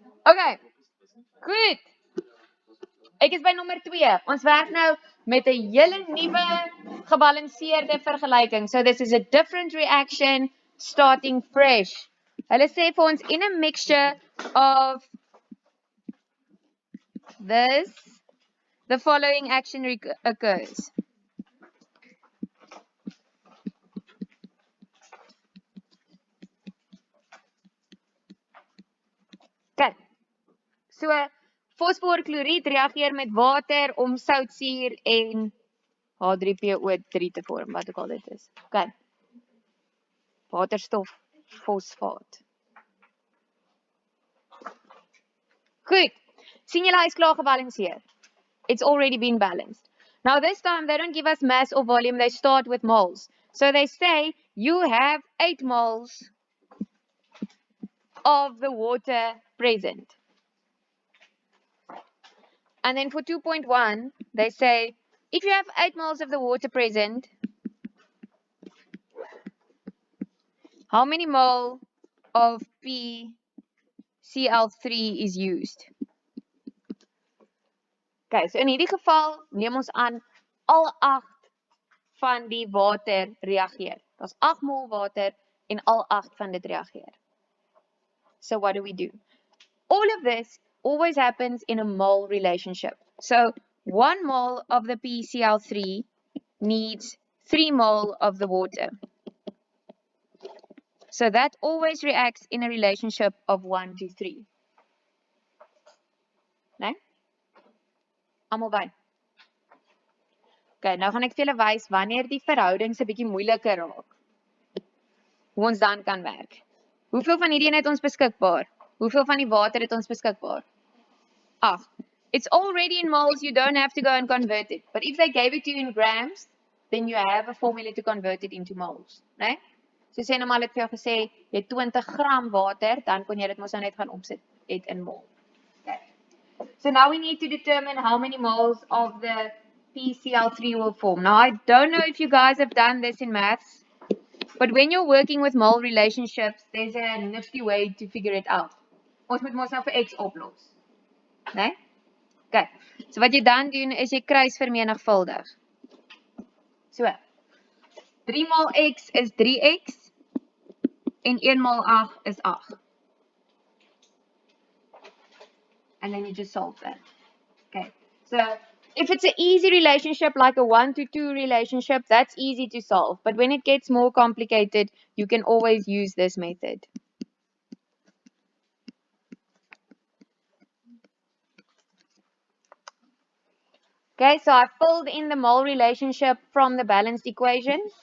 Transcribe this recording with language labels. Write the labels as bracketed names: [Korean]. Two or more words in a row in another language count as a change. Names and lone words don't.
[Afrikaans] Okay, goed. Ek is by nommer 2. Ons werk nou met 'n hele nuwe gebalanseerde vergelyking. [English] So this is a different reaction starting fresh. [Afrikaans] Hulle sê vir ons [English] in a mixture of this, the following action occurs. Okay. [Afrikaans] So fosforkloried reageer met water om soutsuur en H3PO3 te vorm, wat ook al dit is. Okay. Waterstof fosfaat. Goed. Sien julle hy's klaar gebalanseer. [English] It's already been balanced. Now this time they don't give us mass or volume, they start with moles. So they say you have 8 moles of the water present. And then for 2.1, they say if you have 8 moles of the water present, how many mole of PCl3 is used? [Afrikaans] Okay, so in hierdie geval neem ons aan al 8 van die water reageer. Daar's 8 mol water en al 8 van dit reageer. [English] So what do we do? All of this always happens in a mole relationship. So 1 mole of the PCl3 needs 3 mole of the water. So that always reacts in a relationship of 1 to 3. [Afrikaans] Nee? Almal by. Okay, nou gaan ek vir julle wys wanneer die verhoudings 'n bietjie moeiliker raak. Hoe ons dan kan werk. Hoeveel van hierdie het ons beskikbaar? Hoeveel van die water het ons beskikbaar? 8. [English] It's already in moles, you don't have to go and convert it. But if they gave it to you in grams, then you have a formula to convert it into moles, [Afrikaans] né? So sê nou maar het vir jou gesê, jy het 20 gram water, dan kon jy dit mos nou net gaan opsit het in mol. Okay. [English] So now we need to determine how many moles of the PCl3 will form. Now I don't know if you guys have done this in maths, but when you're working with mole relationships, there's a nifty way to figure it out. [Afrikaans] Ons moet mos nou vir x oplos. Né? Okay. So wat jy dan doen is jy kruisvermenigvuldig. So 3 maal x is 3x en 1 maal 8 is 8. [English] And then you just solve that. Okay. So if it's an easy relationship like a 1 to 2 relationship, that's easy to solve. But when it gets more complicated, you can always use this method. Okay, so I filled in the mole relationship from the balanced equation.